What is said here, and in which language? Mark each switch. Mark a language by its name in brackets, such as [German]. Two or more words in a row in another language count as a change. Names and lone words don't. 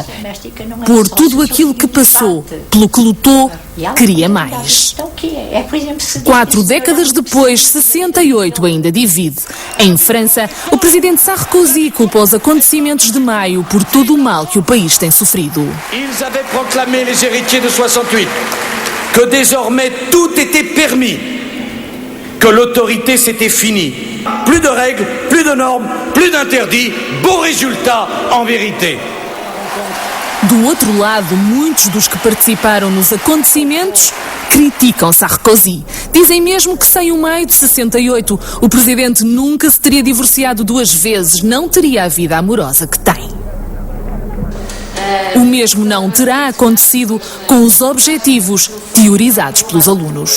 [Portuguese] por tudo aquilo que passou, pelo que lutou, queria mais. 4 décadas depois, 68 ainda divide. Em França, o presidente Sarkozy culpou os acontecimentos de maio por todo o mal que o país tem sofrido. [French] Ils avaient proclamé, les héritiers de 68, que désormais tout était permis, que l'autorité c'était fini. Plus de règles, plus de normes, plus d'interdits, beau résultat en vérité. [Portuguese] Do outro lado, muitos dos que participaram nos acontecimentos criticam Sarkozy. Dizem mesmo que sem o maio de 68, o presidente nunca se teria divorciado 2 vezes, não teria a vida amorosa que tem. O mesmo não terá acontecido com os objetivos teorizados pelos alunos.